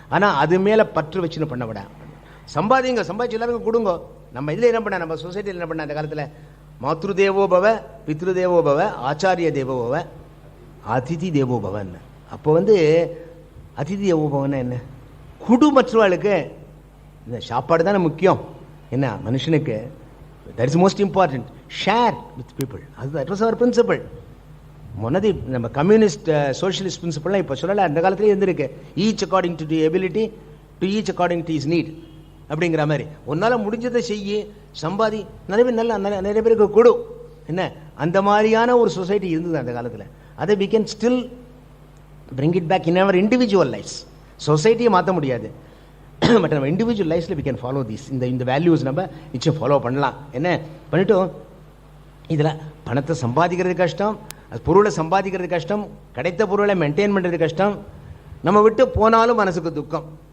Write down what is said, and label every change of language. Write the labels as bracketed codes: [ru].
[ta] ஆனால் அது மேலே பற்று வச்சுன்னு பண்ண விட சம்பாதிங்க, சம்பாதிச்சு எல்லாருக்கும் கொடுங்க. நம்ம இதில் என்ன பண்ண, நம்ம சொசைட்டியில் என்ன பண்ண அந்த காலத்தில் மாத்ரு தேவோபவ, பித்ரு தேவோபவ, ஆச்சாரிய தேவோபவ, அதிதி தேவோபவன். அப்போ வந்து அதிதி தேவோபவன் என்ன, குடும்பற்றவாளுக்கு இந்த சாப்பாடு தானே முக்கியம். என்ன மனுஷனுக்கு [en] that is most important, share with people. that was our principle. [ta] முன்னதி நம்ம கம்யூனிஸ்ட் சோஷியலிஸ்ட் பிரின்சிபல்லாம் இப்போ சொல்லலை, அந்த காலத்திலே இருந்திருக்கு. [en] each according to the ability to each according to his need [ta] அப்படிங்கிற மாதிரி. உன்னால் முடிஞ்சதை செய்ய, சம்பாதி, நிறைய பேர் நிறைய பேருக்கு கொடு. என்ன அந்த மாதிரியான ஒரு சொசைட்டி இருந்தது அந்த காலத்தில். அதை [en] we can still bring it back in our individual lives. சொசைட்டியை [ta] மாற்ற முடியாது, [en] But நம்ம individual லைஃப்ல we can follow these. [ta] இந்த வேல்யூஸ் நம்ம நிச்சயம் ஃபாலோ பண்ணலாம். என்ன பண்ணிட்டு இதில் பணத்தை சம்பாதிக்கிறது கஷ்டம், அது பொருளை சம்பாதிக்கிறது கஷ்டம், கிடைத்த பொருளை மெயின்டைன் பண்ணுறது கஷ்டம், நம்ம விட்டு போனாலும் மனசுக்கு துக்கம்.